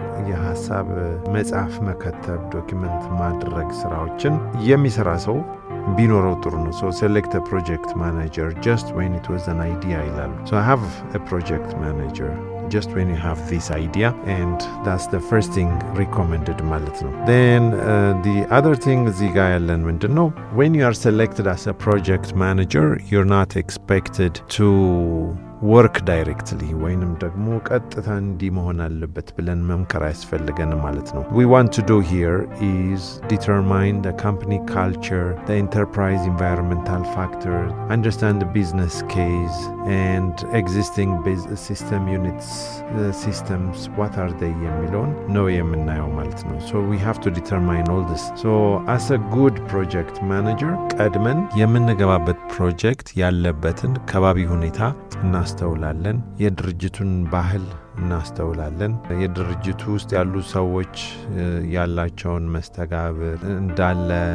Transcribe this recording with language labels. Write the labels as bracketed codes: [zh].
[am] የሐሳብ መጽሐፍ መከተብ፣ ዶኪመንት ማድረግ ስራዎችን የሚሰራ ሰው ቢኖረው ጥሩ ነው። [en] So select a project manager just when it was an idea [am] ይላሉ። [en] So I have a project manager just when you have this idea, and that's the first thing recommended [am] ማለት ነው። [en] Then the other thing [am] እዚህ ጋር ያለን ምንድን ነው? [en] When you are selected as a project manager, you're not expected to work directly [am] ወይንም ደግሞ ቀጥታ እንዲህ መሆን አለበት ብለን መምከር አያስፈልገንም ማለት ነው። [en] We want to do here is determine the company culture, the enterprise environmental factors, understand the business case and existing system units, systems, what are they [am] የሚለውን ነው የምናየው ማለት ነው። [en] So we have to determine all this. So as a good project manager [am] ቀድመን የምንገባበት ፕሮጀክት ያለበትን ከባቢ ሁኔታ እናስተውላለን። የድርጅቱን ባህል እናስተውላለን። የድርጅቱ ውስጥ ያሉ ሰዎች ያላቸውን መስተጋብር እንዳለ